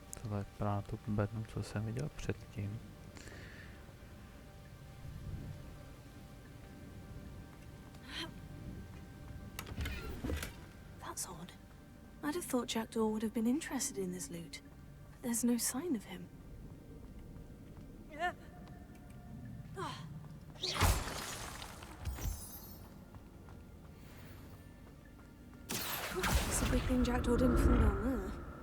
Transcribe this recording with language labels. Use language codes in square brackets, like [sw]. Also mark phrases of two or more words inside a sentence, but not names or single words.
[cs] tohle vypadá na tu bednu, co jsem viděl předtím. [en] That's odd. I'd have thought Jackdaw would have been interested in this loot, but there's no sign of him. It's a big thing Jackdaw didn't fall down there.